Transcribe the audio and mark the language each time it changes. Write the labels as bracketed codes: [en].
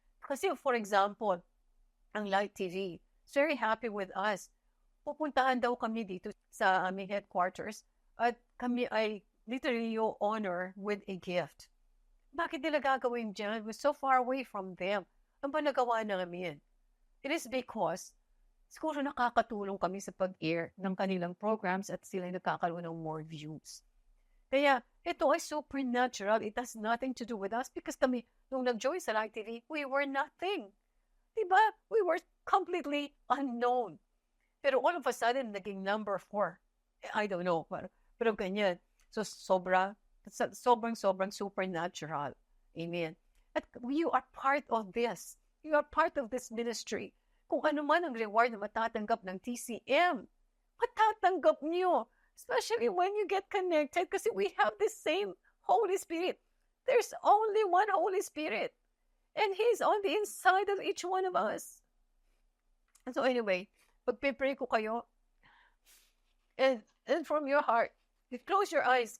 [en] Kasi for example, ang Light TV is very happy with us. [tl] Pupuntahan daw kami dito sa aming headquarters at kami ay [en] literally you honor with a gift. [tl] Bakit nila gagawin dyan? [en] We're so far away from them. [tl] Ano ba nagawa namin? [en] It is because [tl] siguro nakakatulong kami sa pag-air ng kanilang programs at sila nagkakaroon ng more views. Kaya ito ay supernatural. [en] It has nothing to do with us because kami, nung nag-join sa Light TV, we were nothing. Diba? We were completely unknown. [tl] Pero all of a sudden, naging number 4. [en] I don't know. [tl] Pero ganyan. So, sobrang supernatural. Amen. [en] At you are part of this. You are part of this ministry. [tl] Kung ano man ang reward na matatanggap ng TCM, matatanggap niyo. [en] Especially when you get connected kasi we have the same Holy Spirit. There's only one Holy Spirit. And He's on the inside of each one of us. And so anyway, [tl] pagpipray ko kayo, [en] and from your heart, you close your eyes.